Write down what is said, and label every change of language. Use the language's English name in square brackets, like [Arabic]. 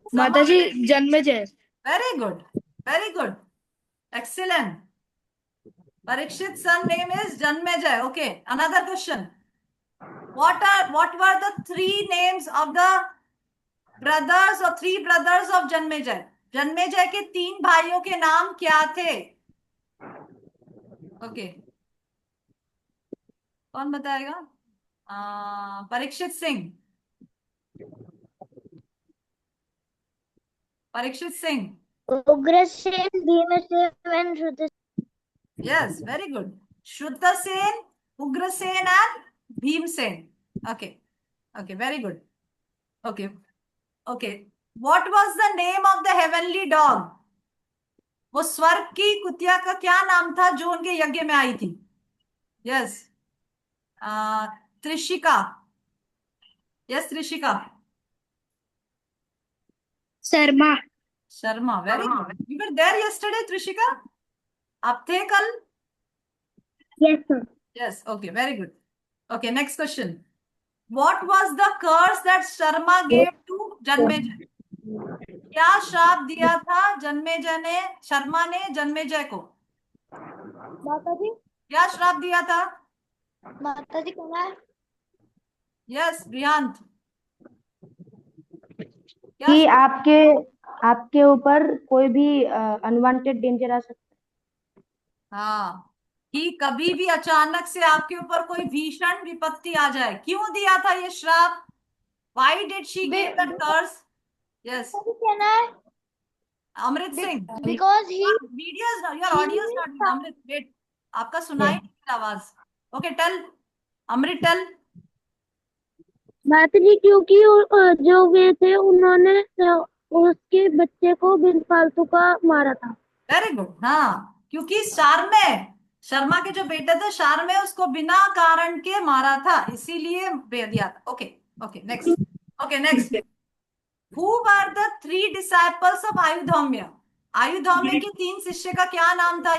[Hindi] माता जी Janmejay. [English] Very good. Very good. Excellent. Parikshit's son name is Janmejay. Okay. Another question. What were the three names of the brothers or three brothers of Janmejay? [Hindi] Janmejay के तीन भाइयों के नाम क्या थे? [English] Okay. [Hindi] कौन बताएगा? Parikshit Singh. Parikshit Singh. [English] Ugrasen, Bhimasen, and Shrutasena. Yes, very good. Shruttasen, Ugrasen and Bhimsen. Okay. Okay, very good. Okay. Okay. What was the name of the heavenly dog? [Hindi] वो स्वर्ग की कुतिया का क्या नाम था जो उनके यज्ञ में आई थी? [English] Yes. Trishika. Yes Trishika. Sarma. Sharma. Very good. You were there yesterday Trishika? [Hindi] आप थे कल? [English] Yes, sir. Yes. Okay, very good. Okay, next question. What was the curse that Sharma gave to Janmejay? [Hindi] क्या श्राप दिया था जन्मेजय ने, शर्मा ने जन्मेजय को? Mata ji, क्या श्राप दिया था? [English] Mata ji, can I? Yes Riyant. [Hindi] क्या कि आपके ऊपर कोई भी [English] unwanted danger [Hindi] आ सकता हाँ, कि कभी भी अचानक से आपके ऊपर कोई भीषण विपत्ति आ जाए. क्यों दिया था ये श्राप? [English] Why did she give that curse? Yes. Mata ji, can I? [Hindi] Amrit Singh. [English] Because he Video is not, your audio is not good. Amrit, wait. [Hindi] आपका सुनाई नहीं दे रहा आवाज. [English] Okay, tell. Amrit, tell. [Hindi] माता जी क्योंकि जो वे थे उन्होंने उसके बच्चे को बिन फालतू का मारा था। [English] Very good. [Hindi] हाँ, क्योंकि शर्मा के जो बेटे थे शार में उसको बिना कारण के मारा था, इसीलिए दिया था. [English] Okay. Okay, next. Okay, next. Who were the three disciples of Ayodhaumya? [Hindi] आयुधौम्य के तीन शिष्य का क्या नाम था?